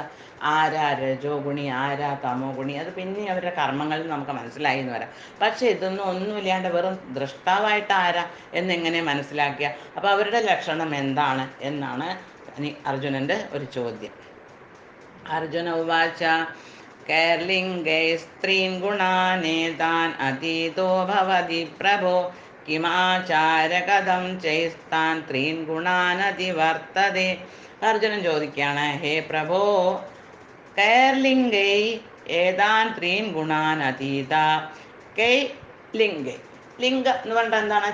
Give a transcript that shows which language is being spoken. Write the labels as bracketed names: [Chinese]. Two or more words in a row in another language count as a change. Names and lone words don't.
[Malayalam] ആരാ രജോ ഗുണി, ആരാ തമോ ഗുണി? അത് പിന്നെ അവരുടെ കർമ്മങ്ങളിൽ നമുക്ക് മനസ്സിലായി എന്ന് വരാം. പക്ഷെ ഇതൊന്നും ഒന്നുമില്ലാണ്ട് വെറും ദൃഷ്ടാവായിട്ട് ആരാ എന്നെങ്ങനെ മനസ്സിലാക്കിയ? അപ്പോൾ അവരുടെ ലക്ഷണം എന്താണ് എന്നാണ് അർജുനൻ്റെ ഒരു ചോദ്യം. [Sanskrit] അർജുന ഉവാച कैर्लिङ्गै स्त्रीन् गुणानेतान् अतीतो भवति प्रभो കിമാചാരകഥം ചെയ്സ്താൻ ത്രീൻ ഗുണാനതിവർത്തതേ. [Malayalam] അർജുനൻ ചോദിക്കുകയാണ്, [Sanskrit] ഹേ പ്രഭോ, കൈർലിംഗൈ ഏതാൻ ത്രീൻ ഗുണാൻ അതീത. [Malayalam] കൈ ലിംഗൈ, ലിംഗ എന്ന് പറഞ്ഞാൽ എന്താണ്?